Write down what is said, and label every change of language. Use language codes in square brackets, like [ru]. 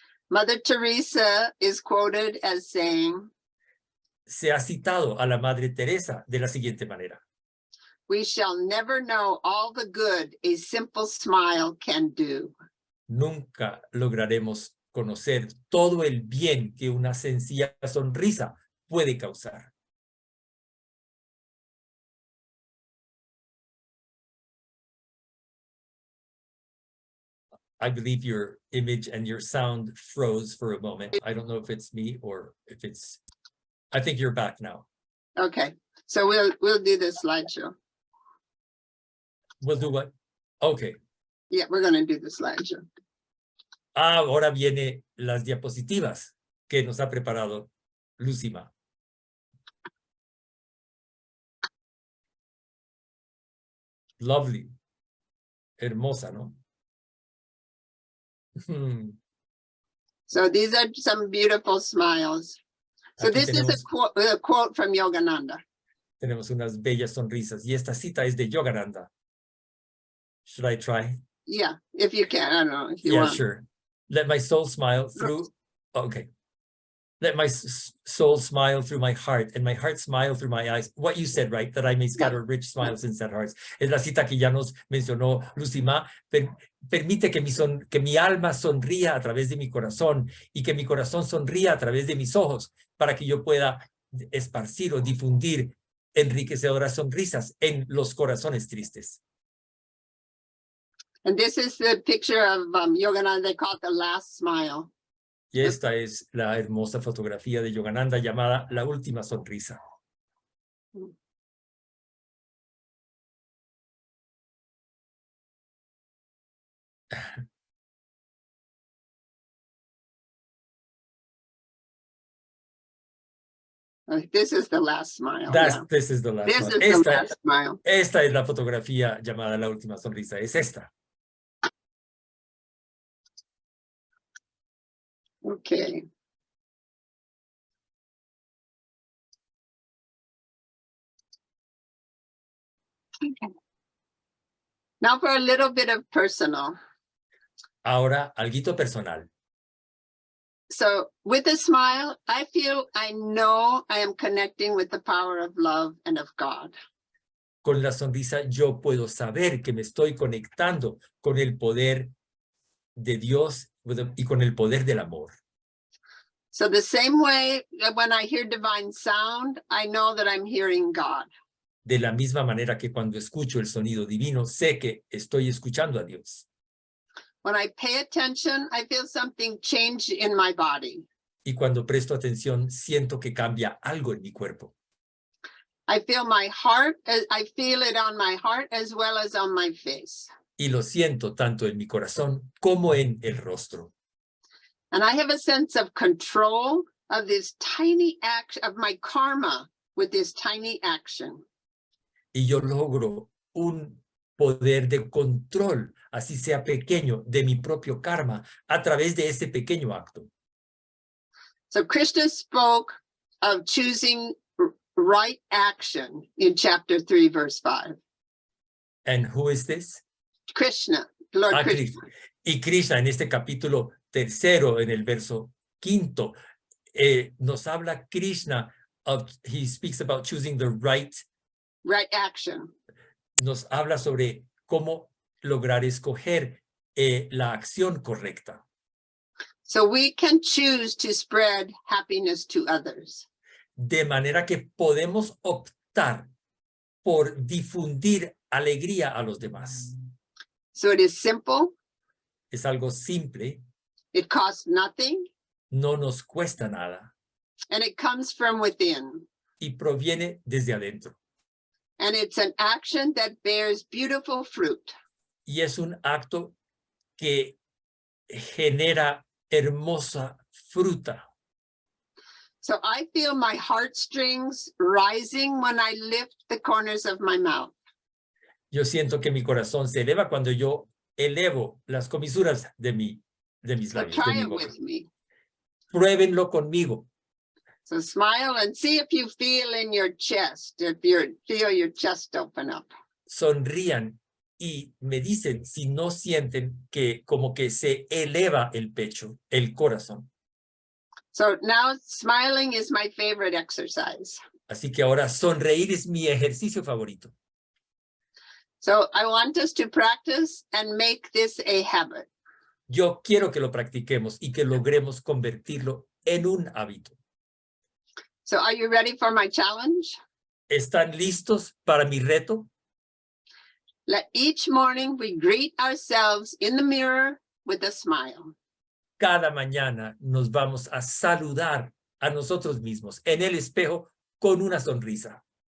[en] Mother Teresa is quoted as saying, [es] Se ha citado a la Madre Teresa de la siguiente manera. [en] we shall never know all the good a simple smile can do. [es] Nunca lograremos conocer todo el bien que una sencilla sonrisa puede causar. [en] I believe your image and your sound froze for a moment. I don't know if it's me or if it's, I think you're back now. Okay, so we'll do the slideshow. We'll do what? Okay. Yeah, we're gonna do the slideshow. [es] Ahora viene las diapositivas que nos ha preparado Lucima. [en] Lovely. [es] Hermosa, ¿no? [en] So these are some beautiful smiles. So [es] Aquí [en] this is a quote from Yogananda. [es] tenemos unas bellas sonrisas y esta cita es de Yogananda. [en] Should I try? Yeah, if you can, I don't know if you Yeah, want. sure. Let my soul smile through. Okay. Let my soul smile through my heart and my heart smile through my eyes. What you said, right? That I may scatter rich smiles in sad hearts. [es] Es la cita que ya nos mencionó Lucima. Permite que mi alma sonría a través de mi corazón y que mi corazón sonría a través de mis ojos para que yo pueda esparcir o difundir enriquecedoras sonrisas en los corazones tristes. [en] And this is the picture of Yogananda. They call it the last smile. [es] Y esta es la hermosa fotografía de Yogananda llamada La Última Sonrisa. [en] This is the last smile. This is the last This one. is the last smile. [es] Esta es la fotografía llamada La Última Sonrisa. Es esta. [en] Okay. Now for a little bit of personal. [es] Ahora, alguito personal. [en] So with a smile, I feel I know I am connecting with the power of love and of God. [es] Con la sonrisa yo puedo saber que me estoy conectando con el poder de Dios y con el poder del amor. [en] So the same way that when I hear divine sound, I know that I'm hearing God. [es] De la misma manera que cuando escucho el sonido divino, sé que estoy escuchando a Dios. [en] When I pay attention, I feel something change in my body. [es] Y cuando presto atención, siento que cambia algo en mi cuerpo. [en] I feel my heart, I feel it on my heart as well as on my face. [es] Y lo siento tanto en mi corazón como en el rostro. [en] And I have a sense of control of this tiny act of my karma with this tiny action. [es] Y yo logro un poder de control, así sea pequeño, de mi propio karma a través de ese pequeño acto. [en] So Krishna spoke of choosing right action in chapter 3, verse 5. And who is this? Krishna, Lord Krishna. [es] Y Krishna en este capítulo 3, en el verso 5, nos habla Krishna, [en] he speaks about choosing the right action. [es] Nos habla sobre cómo lograr escoger la acción correcta. [en] So we can choose to spread happiness to others. [es] De manera que podemos optar por difundir alegría a los demás. [en] So it is simple. [es] Es algo simple. [en] It costs nothing. [es] No nos cuesta nada. [en] And it comes from within. [es] Y proviene desde adentro. [en] And it's an action that bears beautiful fruit. [es] Y es un acto que genera hermosa fruta. [en] So I feel my heartstrings rising when I lift the corners of my mouth. [es] Yo siento que mi corazón se eleva cuando yo elevo las comisuras de mis labios. [en] So try it with me. [es] Pruébenlo conmigo. [en] So smile and see if you feel in your chest, if you feel your chest open up. [es] Sonrían y me dicen si no sienten que como que se eleva el pecho, el corazón. [en] So now smiling is my favorite exercise. [es] Así que ahora sonreír es mi ejercicio favorito. [en] So I want us to practice and make this a habit. [es] Yo quiero que lo practiquemos y que logremos convertirlo en un hábito. [en] So are you ready for my challenge? [es] ¿Están listos para mi reto? [en] Let each morning we greet ourselves in the mirror with a smile. [es] Cada mañana nos vamos a saludar a nosotros mismos en el espejo con una sonrisa.